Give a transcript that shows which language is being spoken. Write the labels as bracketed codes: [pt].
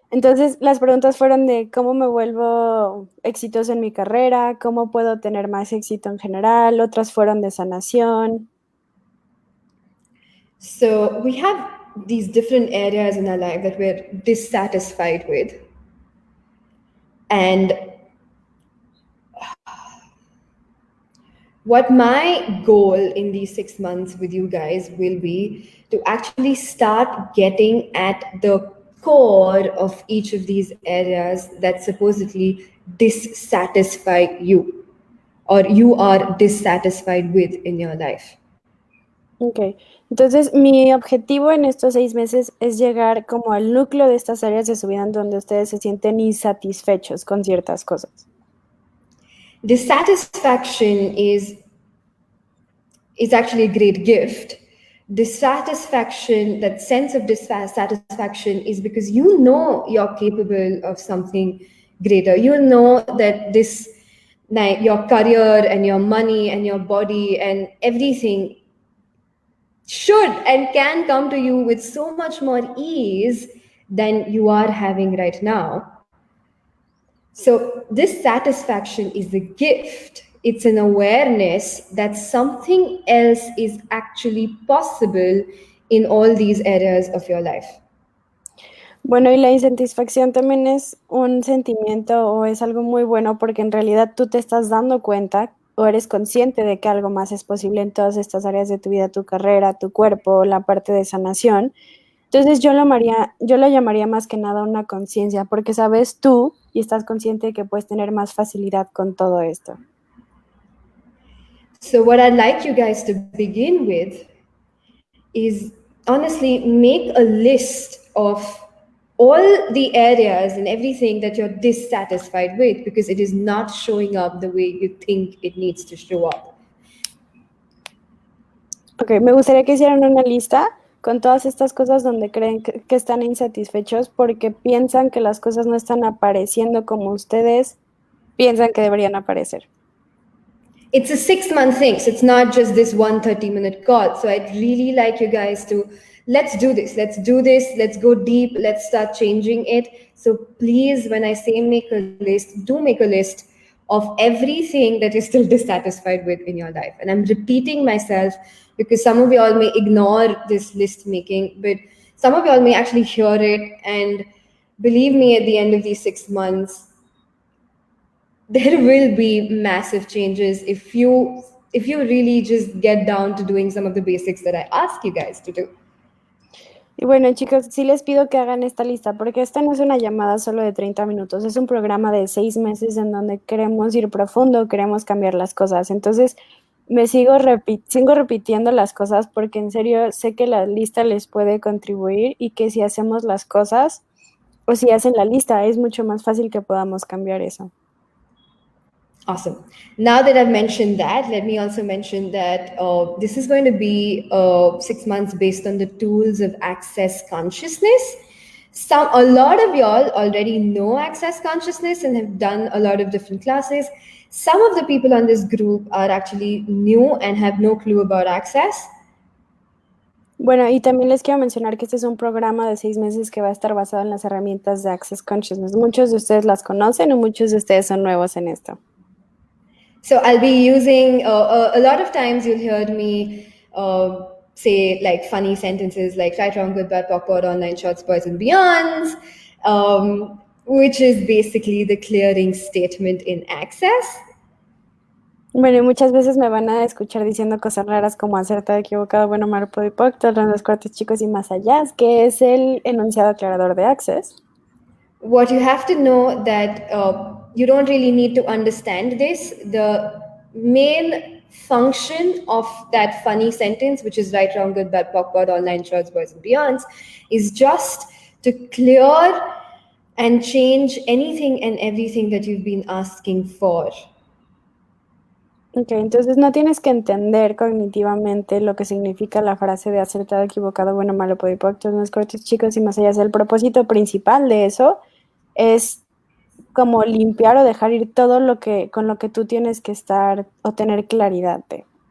[es] Entonces, las preguntas fueron de cómo me vuelvo exitoso en mi carrera, cómo puedo tener más éxito en general, otras fueron de sanación. [en] So we have these different areas in our life that we're dissatisfied with, and what my goal in these 6 months with you guys will be to actually start getting at the core of each of these areas that supposedly dissatisfy you or you are dissatisfied with in your life. Ok. [es] Entonces, mi objetivo en estos 6 meses es llegar como al núcleo de estas áreas de su vida en donde ustedes se sienten insatisfechos con ciertas cosas. [en] Dissatisfaction is actually a great gift. Dissatisfaction, that sense of dissatisfaction, is because you know you're capable of something greater. You know that this, like, your career and your money and your body and everything should and can come to you with so much more ease than you are having right now. So, this satisfaction is a gift. It's an awareness that something else is actually possible in all these areas of your life. [es] Bueno, y la insatisfacción también es un sentimiento o es algo muy bueno porque en realidad tú te estás dando cuenta o eres consciente de que algo más es posible en todas estas áreas de tu vida, tu carrera, tu cuerpo, la parte de sanación. Entonces yo lo llamaría más que nada una conciencia, porque sabes tú y estás consciente de que puedes tener más facilidad con todo esto. [en] So, what I'd like you guys to begin with is honestly make a list of all the areas and everything that you're dissatisfied with because it is not showing up the way you think it needs to show up. [es] Ok, me gustaría que hicieran una lista con todas estas cosas donde creen que están insatisfechos porque piensan que las cosas no están apareciendo como ustedes piensan que deberían aparecer. [en] It's a 6 month thing, so it's not just this 1 30-minute call. So I'd really like you guys to let's do this, let's go deep, let's start changing it. So please, when I say make a list, do make a list of everything that you're still dissatisfied with in your life. And I'm repeating myself because some of y'all may ignore this list making, but some of y'all may actually hear it. And believe me, at the end of these 6 months, there will be massive changes if you really just get down to doing some of the basics that I ask you guys to do. [es] Y bueno, chicos, sí les pido que hagan esta lista, porque esta no es una llamada solo de 30 minutos, es un programa de 6 meses en donde queremos ir profundo, queremos cambiar las cosas. Entonces, sigo repitiendo las cosas porque en serio sé que la lista les puede contribuir y que si hacemos las cosas o si hacen la lista, es mucho más fácil que podamos cambiar eso. [en] Awesome. Now that I've mentioned that, let me also mention that this is going to be 6 months based on the tools of access consciousness. A lot of y'all already know access consciousness and have done a lot of different classes. Some of the people on this group are actually new and have no clue about access. [es] Bueno, y también les quiero mencionar que este es un programa de 6 meses que va a estar basado en las herramientas de Access Consciousness. Muchos de ustedes las conocen o muchos de ustedes son nuevos en esto. [en] So I'll be using a lot of times you'll hear me say like funny sentences like right, wrong, good, bad, awkward, online, shorts, boys, and beyonds, which is basically the clearing statement in access. [es] Bueno, y muchas veces me van a escuchar diciendo cosas raras como acertado, equivocado, bueno, malo, podipocto, los cuartos chicos y más allá, que es el enunciado aclarador de Access. [en] What you have to know that you don't really need to understand this. The main function of that funny sentence, which is right, wrong, good, bad, awkward, online, shorts, boys, and beyonds, is just to clear and change anything and everything that you've been asking for. [es] Ok, entonces no tienes que entender cognitivamente lo que significa la frase de acertado, equivocado, bueno, malo, podipo, actos más cortos, chicos y más allá. El propósito principal de eso es como limpiar o dejar ir todo lo que con lo que tú tienes que estar o tener claridad de.